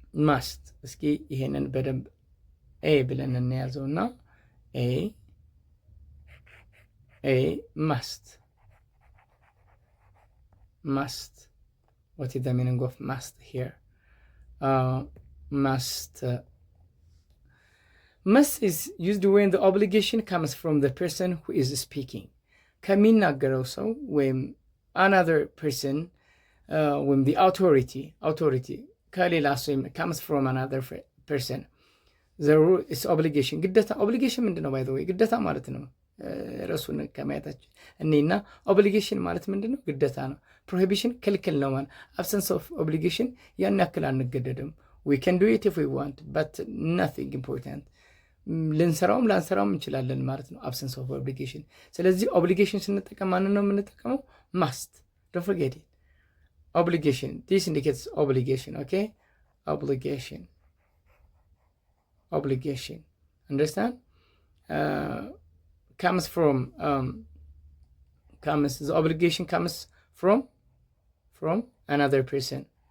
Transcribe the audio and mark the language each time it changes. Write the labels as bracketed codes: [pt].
[en] ማስት። [am] እስኪ ይሄንን በደንብ ኤ ብለን እንያዘውና [en] ኤ ማስት must. What is the meaning of must here? must. Must is used when the obligation comes from the person who is speaking. [am] ከሚናገረው ሰው ወይም [en] another person [am] ወይም [en] the authority [am] ከሌላ ሰው [en] comes from another person. the rule is obligation. [am] ግዴታ obligation ምንድን ነው? [en] by the way [am] ግዴታ ማለት ነው። ርዕሱን ከማየታችን እኔና obligation ማለት ምንድን ነው? ግዴታ ነው። [en] prohibition [am] ክልክል ነው ማለት [en] absence of obligation [am] ያን ያክል አንገደድም። [en] we can do it if we want but nothing important. [am] ልንሰራውም ላንሰራውም እንችላለን ማለት ነው። absence of obligation። ስለዚህ obligation ስንጠቀም ማንን ነው የምንጠቀመው? [en] must. don't forget it. obligation, this indicates obligation. okay, obligation understand? Comes from the obligation comes from another person.